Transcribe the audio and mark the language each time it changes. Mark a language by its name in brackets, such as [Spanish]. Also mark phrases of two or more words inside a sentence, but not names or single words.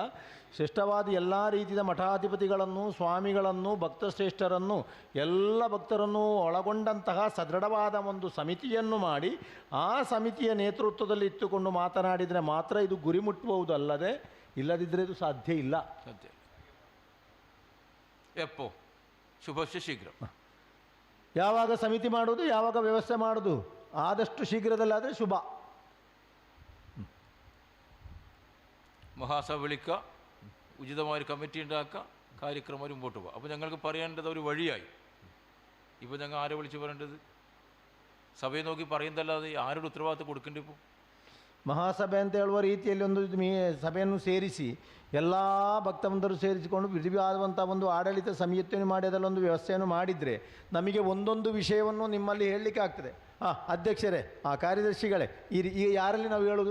[Kannada] ಶ್ರೇಷ್ಠವಾದ ಎಲ್ಲ ರೀತಿಯ ಮಠಾಧಿಪತಿಗಳನ್ನು, ಸ್ವಾಮಿಗಳನ್ನು, ಭಕ್ತಶ್ರೇಷ್ಠರನ್ನು, ಎಲ್ಲ ಭಕ್ತರನ್ನು ಒಳಗೊಂಡಂತಹ ಸದೃಢವಾದ ಒಂದು ಸಮಿತಿಯನ್ನು ಮಾಡಿ ಆ ಸಮಿತಿಯ ನೇತೃತ್ವದಲ್ಲಿ ಇಟ್ಟುಕೊಂಡು ಮಾತನಾಡಿದರೆ ಮಾತ್ರ ಇದು ಗುರಿ ಮುಟ್ಟುವುದಲ್ಲದೆ ಇಲ್ಲದಿದ್ದರೆ ಇದು ಸಾಧ್ಯ ಇಲ್ಲ. ಸತ್ಯ. ಎಪ್ಪೋ [Sanskrit] ಶುಭಶ್ಯ ಶೀಘ್ರ. [Kannada] ಯಾವಾಗ ಸಮಿತಿ ಮಾಡೋದು, ಯಾವಾಗ ವ್ಯವಸ್ಥೆ ಮಾಡೋದು, ಆದಷ್ಟು ಶೀಘ್ರದಲ್ಲಾದರೆ ശുഭ. [Malayalam] മഹാസഭ വിളിക്കുക, ഉചിതമായ കമ്മിറ്റി ഉണ്ടാക്കുക, കാര്യക്രമം മുമ്പോട്ട് പോകുക. അപ്പോൾ ഞങ്ങൾക്ക് പറയേണ്ടത് ഒരു വഴിയായി. ഇപ്പോൾ ഞങ്ങൾ ആരെ വിളിച്ച് പറയേണ്ടത്? സഭയെ നോക്കി പറയുന്നതല്ലാതെ ആരുടെ ഉത്തരവാദിത്വം കൊടുക്കേണ്ടി ഇപ്പോൾ? [Kannada] ಮಹಾಸಭೆ ಅಂತ ಹೇಳುವ ರೀತಿಯಲ್ಲಿ ಒಂದು ಸಭೆಯನ್ನು ಸೇರಿಸಿ ಎಲ್ಲ ಭಕ್ತಬಂಧರು ಸೇರಿಸಿಕೊಂಡು ವಿಧಿವಾದಂಥ ಒಂದು ಆಡಳಿತ ಸಮಿತಿಯನ್ನು ಮಾಡಿ ಅದರಲ್ಲೊಂದು ವ್ಯವಸ್ಥೆಯನ್ನು ಮಾಡಿದರೆ ನಮಗೆ ಒಂದೊಂದು ವಿಷಯವನ್ನು ನಿಮ್ಮಲ್ಲಿ ಹೇಳಲಿಕ್ಕೆ ಆಗ್ತದೆ. ಅಧ್ಯಕ್ಷರೇ, ಕಾರ್ಯದರ್ಶಿಗಳೇ, ಈ ಯಾರಲ್ಲಿ ನಾವು ಹೇಳೋದು?